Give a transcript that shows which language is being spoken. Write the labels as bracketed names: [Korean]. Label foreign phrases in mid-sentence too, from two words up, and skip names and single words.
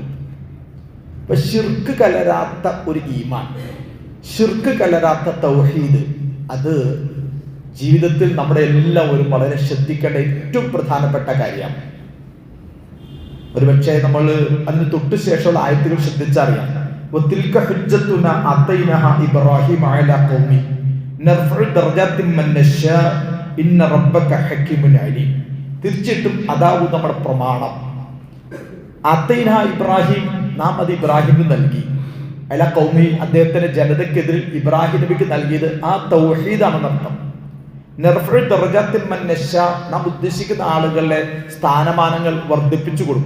[Malayalam] ഇപ്പൊ ശിർക്ക് കലരാത്ത ഒരു ഈമാൻ, ശിർക്ക് കലരാത്ത തൗഹീദ്, അത് ജീവിതത്തിൽ നമ്മുടെ എല്ലാവരും വളരെ ശ്രദ്ധിക്കേണ്ട ഏറ്റവും പ്രധാനപ്പെട്ട കാര്യമാണ്. ഒരുപക്ഷെ നമ്മൾ അതിന് തൊട്ടു ശേഷമുള്ള ആയത്തുകൾ ശ്രദ്ധിച്ചറിയാം. [Arabic] وَتِلْكَ حُجَّتُنَا آتَيْنَاهَا إِبْرَاهِيمَ عَلَى قَوْمِهِ نَرْفَعُ دَرَجَاتٍ مَنْ نَشَاءُ إِنَّ رَبَّكَ حَكِيمٌ عَلِيمٌ. [Malayalam] തീർച്ചയായിട്ടും അതാവും നമ്മുടെ പ്രമാണം. [Arabic] آتينا إبراهيم, [Malayalam] നാം അത് ഇബ്രാഹിമിന് നൽകി. [Arabic] على قومه, [Malayalam] അദ്ദേഹത്തിന്റെ ജനതയ്ക്കെതിരിൽ ഇബ്രാഹിം നബിക്ക് നൽകിയത് ആ തൗഹീദാണെന്നർത്ഥം. [Arabic] نرفع درجات من نشاء, [Malayalam] നാം ഉദ്ദേശിക്കുന്ന ആളുകളുടെ സ്ഥാനമാനങ്ങൾ വർദ്ധിപ്പിച്ചു കൊടുക്കും.